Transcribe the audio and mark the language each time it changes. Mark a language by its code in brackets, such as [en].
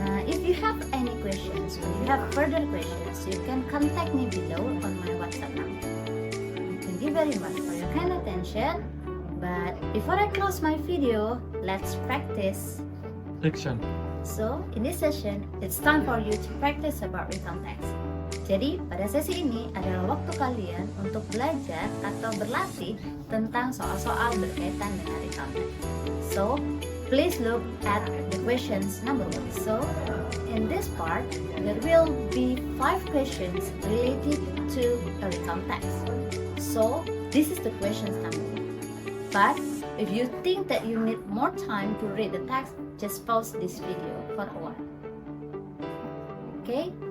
[en] If you have any questions or you have further questions, you can contact me below on my WhatsApp number. Thank you very much for your kind attention. But before I close my video, let's practice. Action. So, in this session, it's time for you to practice about recount text. [id] Jadi, pada sesi ini adalah waktu kalian untuk belajar atau berlatih tentang soal-soal berkaitan dengan recount text. [en] So, please look at the questions number 1. So, in this part, there will be 5 questions related to a recount text. So, this is the questions number 1. But, if you think that you need more time to read the text, just pause this video for a while. Okay?